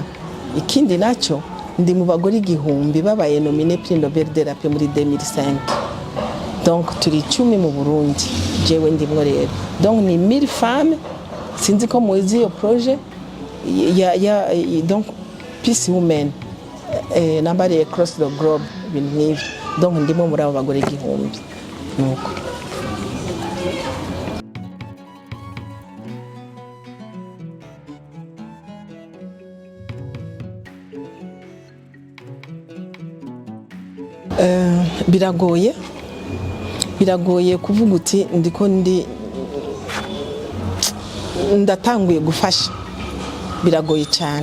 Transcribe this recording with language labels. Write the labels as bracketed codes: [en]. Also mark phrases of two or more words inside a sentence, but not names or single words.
[rn] Ikindi naco ndi mu bagore 1000 babaye nominé Prix Nobel de la Paix muri 2005. Donc turi 10 mu Burundi jewe ndimwo rero. Donc ni 1000 femmes sinzi ko muzi iyo projet donc Peace Women nambari [en] across the globe [rn] bintu. Donc ndimo muri abo bagore 1000 nuko. Biragoye kuvuga uti ndiko ndatanguye gufasha, biragoye cyane.